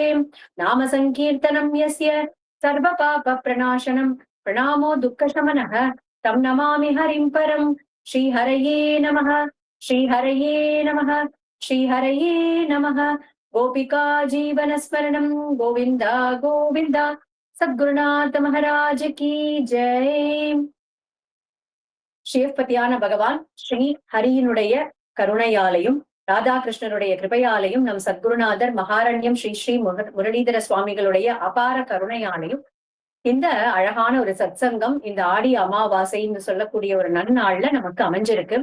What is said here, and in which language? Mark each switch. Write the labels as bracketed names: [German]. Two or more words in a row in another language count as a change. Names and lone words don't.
[Sanskrit] नाम संकीर्तनं यस्य सर्वपापप्रणाशनं, प्रणामो दुःखशमनः तं नमामि हरिं परम्। श्रीहरये नमः, श्रीहरये नमः, श्रीहरये नमः। गोपिका जीवन स्मरणं गोविंद गोविंद सद्गुरुनाथ [Hindi] महाराज की जय। [Tamil] ஸ்ரீபதியான பகவான் ஸ்ரீ ஹரியினுடைய கருணையாலையும் ராதாகிருஷ்ணனுடைய கிருபையாலையும் நம் சத்குருநாதர் மகாரண்யம் ஸ்ரீ ஸ்ரீ முரளிதர சுவாமிகளுடைய அபார கருணையாலையும் இந்த அழகான ஒரு சத்சங்கம் இந்த ஆடி அமாவாசைன்னு சொல்லக்கூடிய ஒரு நன்னாள்ல நமக்கு அமைஞ்சிருக்கு.